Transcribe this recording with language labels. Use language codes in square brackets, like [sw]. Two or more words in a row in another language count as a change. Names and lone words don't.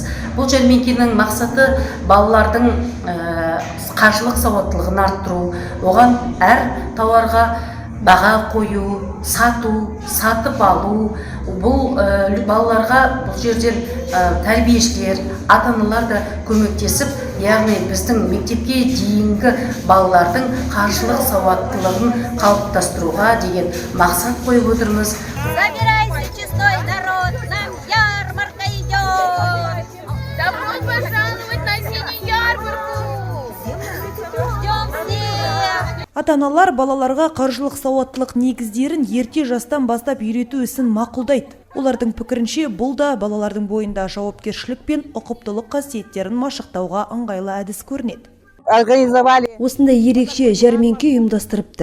[kk] Бұл жәрмеңкенің мақсаты балалардың қаржылық сауаттылығын арттыру, оған әр тауарға баға қою, сатып алу. Бұл балаларға бұл жерден тәрбиешілер, ата-аналар да көмектесіп, яғни біздің мектепке дейінгі балалардың қаржылық сауаттылығын қалыптастыруға деген мақсат қойып отырмыз. [ru] Собирайся, честной народ, нам ярмарка идет. Добро пожаловать на синюю ярмарку. Ждем всех. [kk] Ата-аналар балаларға қаржылық сауаттылық негіздерін ерте жастан бастап үйрету ісін мақұлдайды. Олардың пікірінше, бұл да балалардың бойында жауапкершілік пен ұқыптылық қасиеттерін машықтауға ыңғайлы әдіс көрінеді. Осындай ерекше жәрмеңке ұйымдастырыпты.